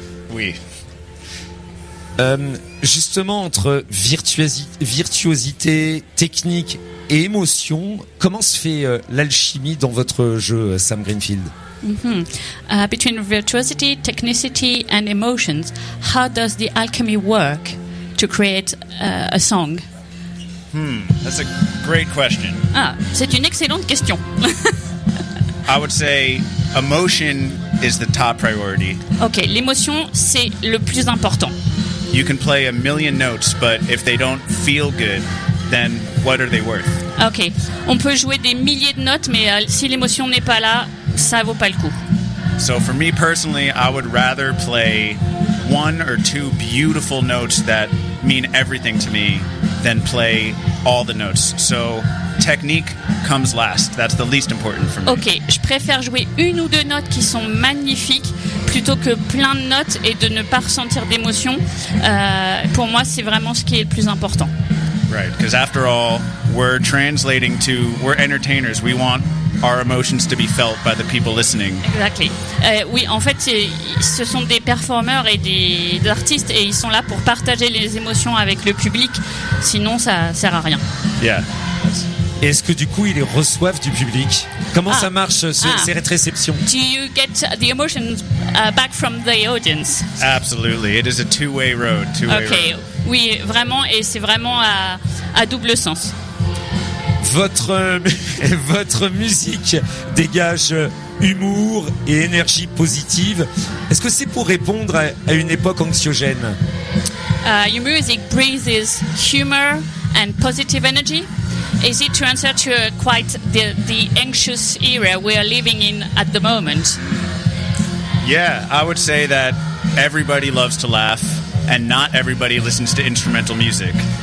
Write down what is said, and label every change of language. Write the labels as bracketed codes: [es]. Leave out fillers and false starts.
[fr] Oui. Justement, entre virtuosité, technique et émotion, comment se fait l'alchimie dans votre jeu, Sam Greenfield? Mm-hmm. [en] Between virtuosity, technicity and emotions, how does the alchemy work to create a song? That's a great question. [fr] Ah, c'est une excellente question. [en] I would say emotion is the top priority. [fr] Okay, l'émotion, c'est le plus important. [en] You can play a million notes, but if they don't feel good, then what are they worth? [fr] Okay, on peut jouer des milliers de notes, mais si l'émotion n'est pas là, ça vaut pas le coup. [en] So for me personally, I would rather play one or two beautiful notes that mean everything to me than play all the notes. So technique comes last. That's the least important for me. [fr] Okay, je préfère jouer une ou deux notes qui sont magnifiques plutôt que plein de notes et de ne pas ressentir d'émotion. Pour moi, c'est vraiment ce qui est le plus important. [en] Right, because after all, we're translating to, we're entertainers. We want our emotions to be felt by the people listening. Exactly. [fr] Oui, en fait, ce sont des performeurs et des artistes et ils sont là pour partager les émotions avec le public. Sinon, ça sert à rien. [en] Yeah. [fr] Est-ce que du coup ils les reçoivent du public? Comment ça marche ces réceptions? [en] Do you get the emotions back from the audience? Absolutely, it is a two-way road. [fr] Okay, oui, vraiment, et c'est vraiment à double sens. Votre musique dégage humour et énergie positive. Est-ce que c'est pour répondre à une époque anxiogène? [en] Your music breathes humor and positive energy. Is it to answer to quite the anxious era we are living in at the moment? Yeah, I would say that everybody loves to laugh and not everybody listens to instrumental music.